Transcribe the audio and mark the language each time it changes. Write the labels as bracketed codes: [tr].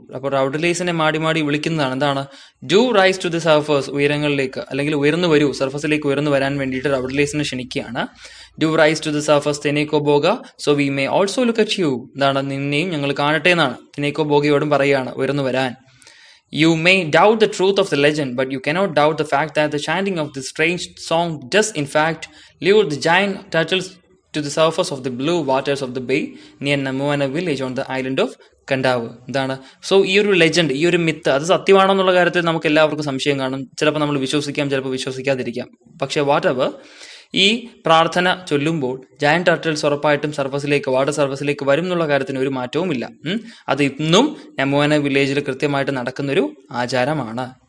[ml] അപ്പോൾ റൗഡ്ലൈസിനെ മാടി വിളിക്കുന്നതാണ്. എന്താണ്? [en] do rise to the surface, [ml] ഉയരങ്ങളിലേക്ക് അല്ലെങ്കിൽ ഉയർന്നു വരൂ, സർഫസിലേക്ക് ഉയർന്നു വരാൻ വേണ്ടിയിട്ട് റൗഡ്ലൈസിനെ ക്ഷണിക്കുകയാണ്. [en] Do rise to the surface തെനേക്കോ ബോഗ so we may also look at you. [ml] എന്താണ്? നിന്നെയും ഞങ്ങൾ കാണട്ടെ എന്നാണ് തെനേക്കോ ബോഗയോടും പറയുകയാണ് ഉയർന്നു വരാൻ. [en] You may doubt the truth of the legend, but you cannot doubt the fact that the chanting of this strange song does in fact lure the giant turtles to the surface of the blue waters of the bay near Namuana village on the island of Kadavu. [ml] എന്താണ്? So ഈ ഒരു legend, ഈ ഒരു myth, അത് സത്യമാണോ എന്നുള്ള കാര്യത്തിൽ നമുക്ക് എല്ലാവർക്കും സംശയം കാണും. ചിലപ്പോൾ നമ്മൾ വിശ്വസിക്കാം, ചിലപ്പോൾ വിശ്വസിക്കാതിരിക്കാം. പക്ഷേ വാട്ടെവർ, ഈ പ്രാർത്ഥന ചൊല്ലുമ്പോൾ ജയന്റ് ടർട്ടിൽസ് ഉറപ്പായിട്ടും വാട്ടർ സർഫസിലേക്ക് വരും എന്നുള്ള കാര്യത്തിന് ഒരു മാറ്റവുമില്ല. അത് ഇന്നും നമുവാന വില്ലേജിൽ കൃത്യമായിട്ട് നടക്കുന്നൊരു ആചാരമാണ്.